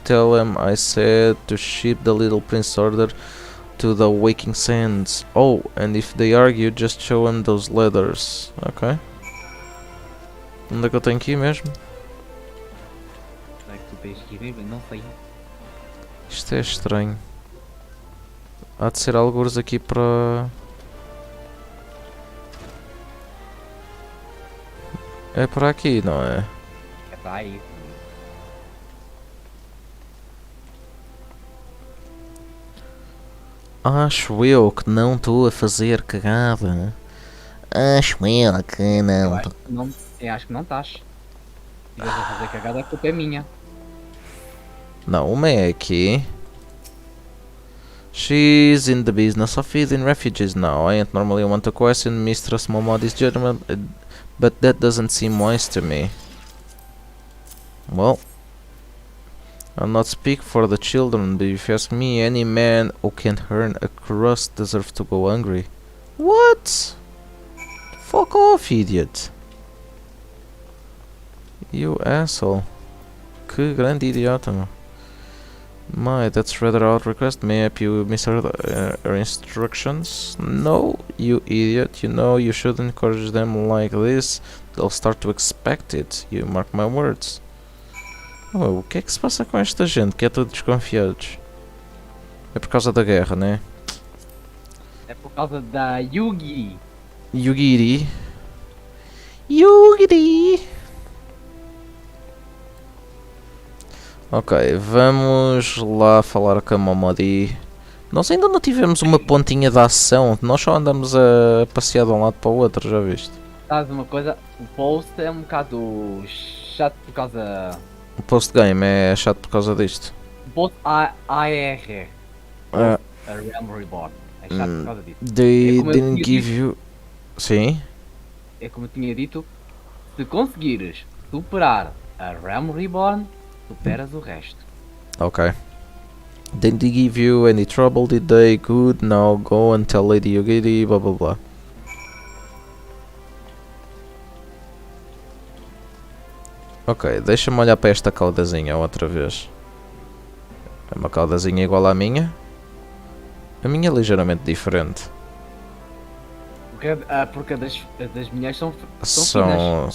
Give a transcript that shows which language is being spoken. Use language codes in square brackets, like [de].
[en] Tell them I said to ship the Little Prince order to the Waking Sands. Oh, and if they argue, just show them those letters. Ok. [pt] Onde é que eu tenho que ir mesmo? Será que tu tens que ir? Não sei. Isto é estranho. Há de ser algures aqui para... É por aqui, não é? É para aí. Acho eu que não estou a fazer cagada. Acho eu que não. Eu acho que não estás. Se estiveres a fazer cagada, a culpa é minha. Não, uma é aqui. [en] She's in the business of feeding refugees now. I ain't normally want to question Mistress Momodi's judgment, but that doesn't seem wise to me. Well, I'll not speak for the children, but if you ask me, any man who can earn a crust deserves to go hungry. What? Fuck off, idiot. You asshole. [pt] Que grande idiota, meu. [en] My, that's rather odd request. May I help you misheard her instructions? No, you idiot. You know you shouldn't encourage them like this. They'll start to expect it. You mark my words. [pt] Oh, o que é que se passa com esta gente que é tudo desconfiados? É por causa da guerra, né? É por causa da Yugi. Yugiri. Yugiri. Ok, vamos lá falar com a Momodi. Nós ainda não tivemos uma pontinha de ação, nós só andamos a passear de um lado para o outro, já viste? Sabes uma coisa? O post é um bocado chato por causa... O post-game é chato por causa disto. O post AR. Ah. A Realm Reborn. É chato por causa disso. [en] They [pt] como eu [en] didn't [pt] tinha [en] give you... [pt] Sim? É como eu tinha dito, se conseguires superar a Realm Reborn, superas o resto. Ok. [en] Didn't give you any trouble, did they? Good, now go and tell Lady Yugiri, blá blá blá. [pt] Ok, deixa-me olhar para esta caudazinha outra vez. É uma caudazinha igual à minha? A minha é ligeiramente diferente. Porque das minhas são finas.